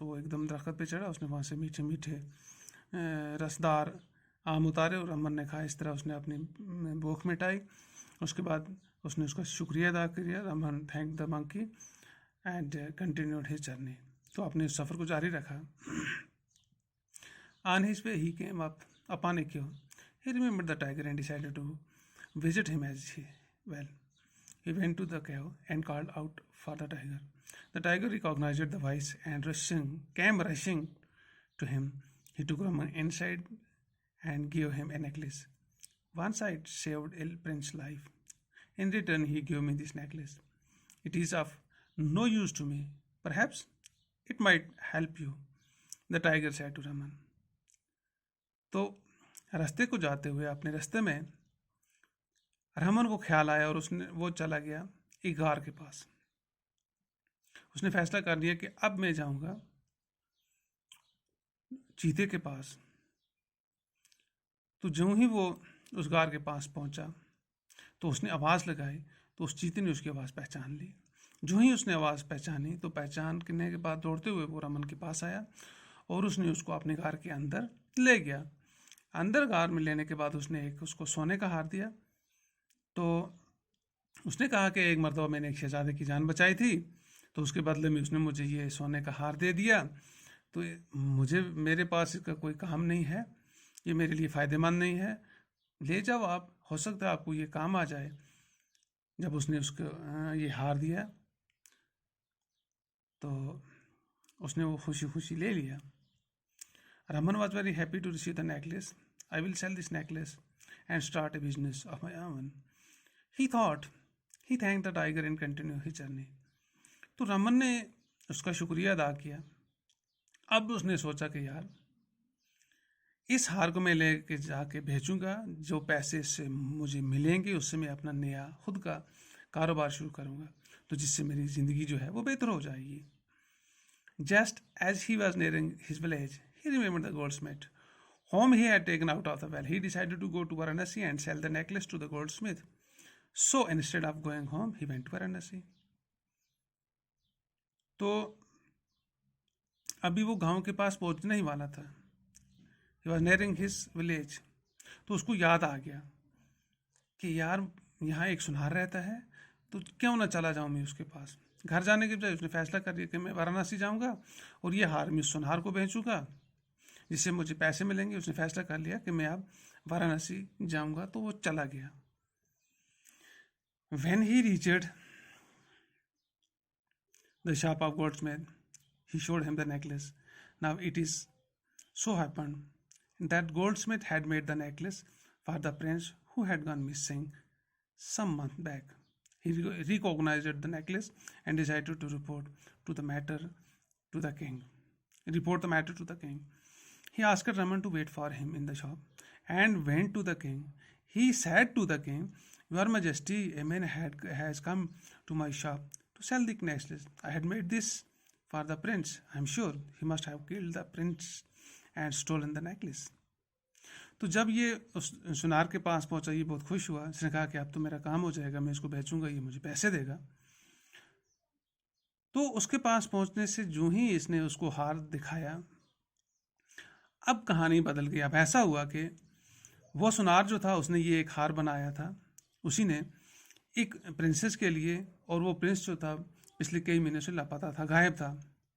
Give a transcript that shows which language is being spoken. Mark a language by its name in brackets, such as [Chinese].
[Hindi] वो एकदम दरख्त पे चढ़ा, उसने वहाँ से मीठे मीठे रसदार आम उतारे और रमन ने खाए। इस तरह उसने अपनी भूख मिटाई। उसके बाद उसने उसका शुक्रिया अदा किया। [English] Raman thank the monkey and continued his journey. [Hindi] तो अपने उस सफ़र को जारी रखा। [English] On his way, he came upon a cave. He remembered the tiger and decided to visit him well. He went to the cave and called out for the tiger. The tiger recognized the voice and came rushing to him. He took Raman inside and gave him a necklace. Once I saved a prince's life. In return, he gave me this necklace. It is of no use to me. Perhaps it might help you, the tiger said to Raman. [Hindi] तो रास्ते को जाते हुए अपने रास्ते में रमन को ख्याल आया और वो चला गया एक गार के पास। उसने फैसला कर लिया कि अब मैं जाऊंगा चीते के पास। तो जो ही वो उस गार के पास पहुंचा तो उसने आवाज़ लगाई, तो उस चीते ने उसकी आवाज़ पहचान ली। जो ही उसने आवाज़ पहचानी तो पहचानने के बाद दौड़ते हुए वो रमन के पास आया और उसने उसको अपने गार के अंदर ले गया। अंदर गार में लेने के बाद उसने उसको सोने का हार दिया। तो उसने कहा कि एक मरतबा मैंने एक शहजादे की जान बचाई थी, तो उसके बदले में उसने मुझे ये सोने का हार दे दिया। तो मेरे पास इसका कोई काम नहीं है, ये मेरे लिए फ़ायदेमंद नहीं है, ले जाओ आप, हो सकता है आपको ये काम आ जाए। जब उसने उसको ये हार दिया तो उसने वो खुशी खुशी ले लिया। [English] Raman was very happy to receive the necklace. I will sell this necklace and start a business of my own. He thought. He thanked the tiger and continued his journey. [Hindi] तो रमन ने उसका शुक्रिया अदा किया। अब उसने सोचा कि यार इस हार को मैं लेके जाके बेचूंगा, जो पैसे से मुझे मिलेंगे उससे मैं अपना नया खुद का कारोबार शुरू करूंगा, तो जिससे मेरी ज़िंदगी जो है वो बेहतर हो जाएगी। [English] Just as he was nearing his village, he remembered the goldsmith, whom he had taken out of the well. He decided to go to Varanasi and sell the necklace to the goldsmith. So instead of going home, he went to Varanasi. [Hindi] तो अभी वो गांव के पास पहुंचने ही वाला था। [English] He was nearing his village. [Hindi] तो उसको याद आ गया कि यार यहाँ एक सुनार रहता है, तो क्यों ना चला जाऊँ मैं उसके पास। घर जाने के बजाय उसने फैसला कर लिया कि मैं वाराणसी जाऊँगा और ये हार मैं सुनार को बेचूँगा, जिससे मुझे पैसे मिलेंगे। उसने फैसला कर लिया कि मैं अब वाराणसी जाऊँगा, तो वो चला गया। [English] When he reached the shop of goldsmith, he showed him the necklace. Now it is so happened that goldsmith had made the necklace for the prince who had gone missing some months back. He recognized the necklace and decided to report the matter to the king. He asked Raman to wait for him in the shop and went to the king. He said to the king, "Your Majesty, a man has come to my shop to sell the necklace. I had made this for the prince. I am sure he must have killed the prince and stolen the necklace." [Hindi] तो जब ये उस सुनार के पास पहुंचा, ये बहुत खुश हुआ। इसने कहा कि अब तो मेरा काम हो जाएगा, मैं इसको बेचूंगा, ये मुझे पैसे देगा। तो उसके पास पहुंचने से जो ही इसने उसको हार दिखाया, अब कहानी बदल गई। अब ऐसा हुआ कि वो सुनार जो था उसने ये एक हार बनाया था, उसी ने एक प्रिंसेस के लिए, और वो प्रिंस जो था पिछले कई महीने से लापता था, गायब था।